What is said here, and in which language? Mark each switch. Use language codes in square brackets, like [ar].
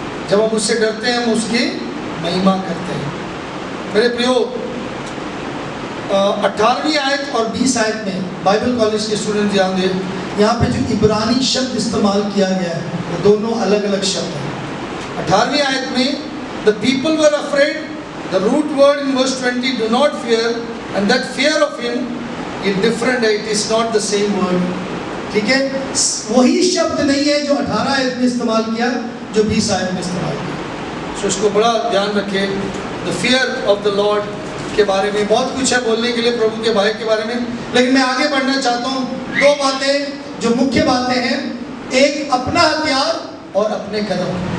[hi] जब हम उससे डरते हैं हम उसकी महिमा करते हैं। मेरे प्रियो 18वीं आयत और 20 आयत में बाइबल कॉलेज के स्टूडेंट ध्यान दें, यहाँ पे जो इब्रानी शब्द इस्तेमाल किया गया है वो दोनों अलग अलग शब्द हैं। 18वीं आयत में [en] the people were afraid, the root word in verse 20, do not fear, and that fear of him is different, it is not the same word। [hi] ठीक है, वही शब्द नहीं है जो 18 आयत में इस्तेमाल किया जो 20 आयत में इस्तेमाल किया। सो इसको बड़ा ध्यान रखें। [en] the fear of the Lord [hi] के बारे में बहुत कुछ है बोलने के लिए, प्रभु के भय के बारे में, लेकिन मैं आगे बढ़ना चाहता हूँ। दो बातें जो मुख्य बातें हैं, एक अपना हथियार और अपने कदम।